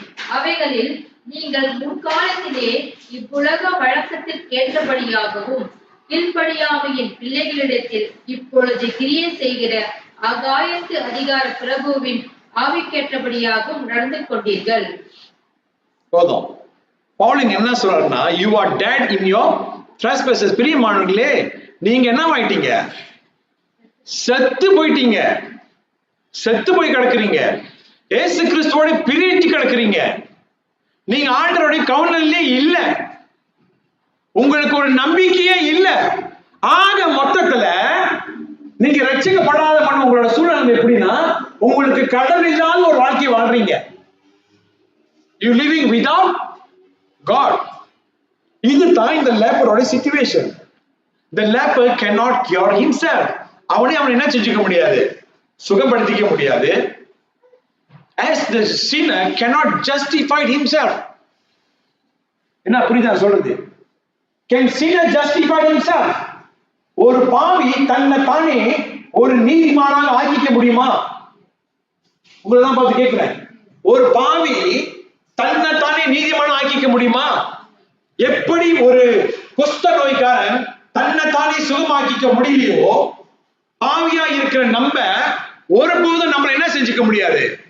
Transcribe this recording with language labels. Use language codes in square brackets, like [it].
[ta] அவைகளில் நீங்கள் முற்காலத்திலே இவ்வுலக வழக்கத்தில் கேட்டபடியாகவும் கீழ்ப்படியாமையின் பிள்ளைகளிடத்தில் இப்பொழுது கிரியை செய்கிற ஆகாயத்து அதிகார பிரபுவின் ஆவிக்கேற்றபடியாகவும் நடந்து கொண்டீர்கள். போதும். பவுல் என்ன சொல்றாருன்னா, [en] you are dead in your trespasses. [ta] பிரியமானவர்களே, நீங்க என்ன ஆயிட்டீங்க? செத்து போயிட்டீங்க. செத்து போய் கிடக்குறீங்க. இயேசு கிறிஸ்துவோட பிரிஞ்சு கிடக்குறீங்க. நீங்க ஆண்டவருடைய கவுனல்லே இல்ல. உங்களுக்கு ஒரு நம்பிக்கையே இல்ல. ஆக மொத்தத்துல நீங்க ரட்சிக்கப்படாத பண்ண உங்களோட சூழ்நிலை எப்படின்னா, உங்களுக்கு கடவுள் இல்லாத ஒரு வாழ்க்கை வாழ்றீங்க. [en] You living without God. [ta] இதுதான் இந்த லேப்பரோட situation. [en] The leper cannot cure himself. [ta] அவனை என்ன செஞ்சுக்க முடியாது? சுகப்படுத்திக்க முடியாது. [en] As the sinner cannot justify himself. [ta] என்ன புரியுதா சொல்றது? [en] Can sinner justify himself? [ta] ஒரு பாவி தன்னை தானே ஒரு நீதிமானாக ஆக்கிக்க முடியுமா? உங்களை தான் பார்த்து கேட்கிறேன். ஒரு பாவி தன்னை தானே நீதிமான ஆக்கிக்க முடியுமா? எப்படி ஒரு குஷ்ட நோய்க்காரன் தன்னை தானே சுகமாக்கிக்க முடியலையோ, பாவியா இருக்கிற நம்ம ஒருபோதும் நம்மள என்ன செஞ்சுக்க முடியாது.